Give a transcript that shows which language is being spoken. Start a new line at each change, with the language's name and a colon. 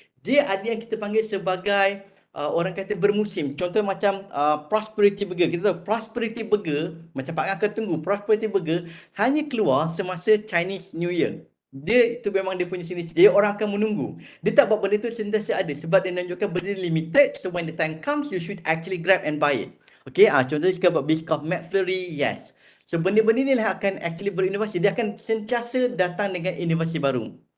Malay: Dia ada yang kita panggil sebagai orang kata bermusim. Contoh macam Prosperity Burger. Kita tahu Prosperity Burger, macam Pak Ngah tunggu, Prosperity Burger hanya keluar semasa Chinese New Year. Dia itu memang dia punya signature. Jadi orang akan menunggu. Dia tak buat benda tu sentiasa ada sebab dia menunjukkan benda limited.
English: So when the time comes, you should actually grab and buy it.
Malay: Okay, contohnya sekarang buat Biscoff McFlurry, yes. So benda-benda ni lah akan actually berinovasi. Dia akan sentiasa datang dengan inovasi baru.